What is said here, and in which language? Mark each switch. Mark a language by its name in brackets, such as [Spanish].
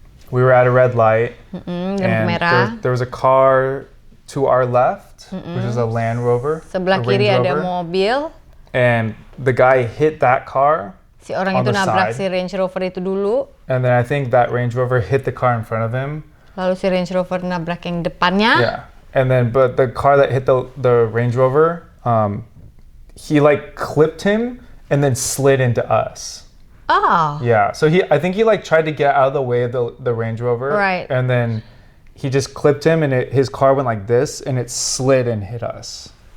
[English] We were at a red light, and [Indonesian] merah. [English] there was a car to our left, which is a Land Rover. [Indonesian] Sebelah kiri ada mobil. [English] And the guy hit that car. [Indonesian] Si orang itu nabrak si Range Rover itu dulu. [English] And then I think that Range Rover hit the car in front of him. [Indonesian] Lalu si Range Rover nabrak yang depannya. [English] Yeah. And then, but the car that hit the Range Rover, he like clipped him and then slid into us. Oh. Yeah. So I think he like tried to get out of the way of the Range Rover. Right. And then he just clipped him, and his car went like this, and it slid and hit us.